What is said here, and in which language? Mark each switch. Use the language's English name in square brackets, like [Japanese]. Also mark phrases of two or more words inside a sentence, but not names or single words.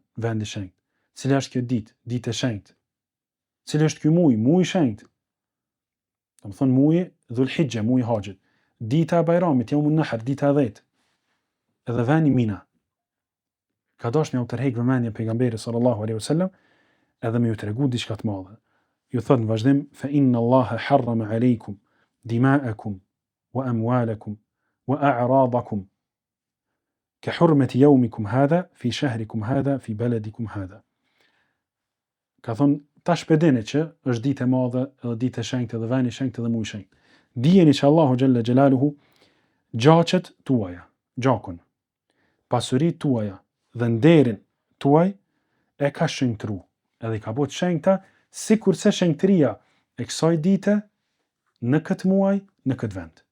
[Albanian] Vend i shenjtë. Cila është kjo ditë? Ditë e shenjtë. Cili është ky muaj? Muaj i shenjtë." Do të thonë muaji Dhulhijhe, muaji i haxhit. Dita e Bajramit, [Arabic] يوم النحر, [Albanian] dita e 10. Edhe vendi Mina. Ka dashur me u tërheq vëmendjen pejgamberit [Arabic] صلى الله عليه وسلم, [Albanian] edhe me ju tregu diçka të madhe. Ju thot në vazhdim: [Arabic] "فإن الله حرم عليكم دماءكم وأموالكم وأعراضكم كحرمة يومكم هذا في شهركم هذا في بلدكم هذا." [Albanian] Ka thon tash pedeni që është ditë e madhe, edhe ditë e shenjtë, edhe vend i shenjtë, edhe muaj i shenjtë. Dijeni që Allahu [Arabic] جل جلاله [Albanian] gjaçet tuaja, gjakun, pasuritë tuaja dhe nderin tuaj e ka shenjtru, edhe i ka bëu të shenjta sikurse shenjtëria e kësaj dite në këtë muaj, në këtë vend.